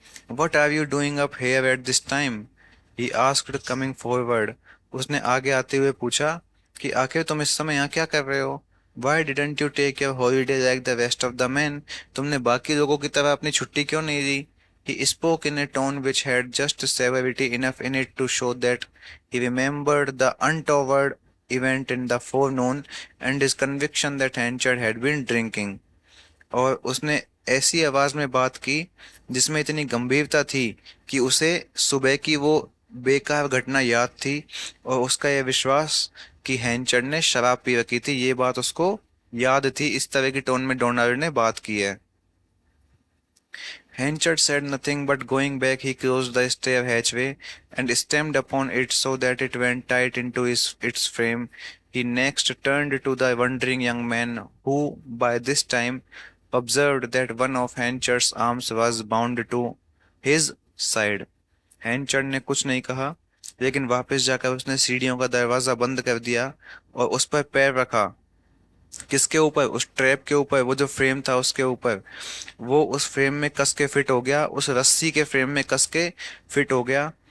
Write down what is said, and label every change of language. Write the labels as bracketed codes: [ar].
[en] what are you doing up here at this time, he asked coming forward, [hi] उसने आगे आते हुए पूछा कि आखिर तुम इस समय यहाँ क्या कर रहे हो। [en] why didn't you take your holiday like the rest of the man, [hi] तुमने बाकी लोगों की तरह अपनी छुट्टी क्यों नहीं ली। [en] He spoke in a tone which had just severity enough in it to show that he remembered the untoward event in the forenoon and his conviction that Hanchard had been drinking. [hi] और उसने ऐसी आवाज में बात की जिसमें इतनी गंभीरता थी कि उसे सुबह की वो बेकार घटना याद थी, और उसका यह विश्वास कि हैंचर्ड ने शराब पी रखी थी, ये बात उसको याद थी। इस तरह की टोन में डोनाल्ड ने बात की है। [en] Henchard said nothing, but going back he closed the stair hatchway and stamped upon it so that it went tight into its frame. He next turned to the wondering young man, who by this time observed that one of Henchard's arms was bound to his side. [hi] हैंचर्ड ने कुछ नहीं कहा, लेकिन वापस जाकर उसने सीढ़ियों का दरवाजा बंद कर दिया और उस पर पैर रखा। किसके ऊपर, उस ट्रैप के ऊपर, वो जो फ्रेम था उसके ऊपर। वो उस फ्रेम में कस के फिट हो गया, उस रस्सी के फ्रेम में कस के फिट हो गया।